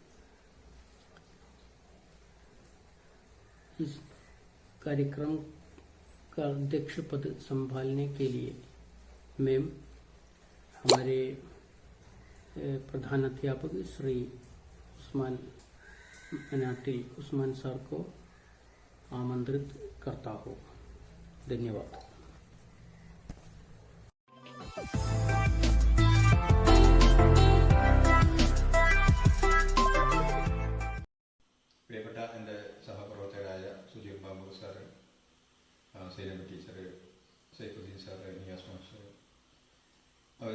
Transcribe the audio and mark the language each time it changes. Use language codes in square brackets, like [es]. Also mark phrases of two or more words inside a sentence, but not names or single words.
[hi] इस कार्यक्रम का अध्यक्ष पद संभालने के लिए मैं हमारे प्रधान अध्यापक श्री उस्मान मनाटी उस्मान सर को आमंत्रित करता हूँ। धन्यवाद। [ml] പ്രിയപ്പെട്ട എൻ്റെ സഹപ്രവർത്തകരായ സുജീർ ബാബു സാർ, സൈലം ടീച്ചർ, സൈഫുദ്ദീൻ സാർ, നിയാസ് മാസ്റ്റർ, അതുപോലെ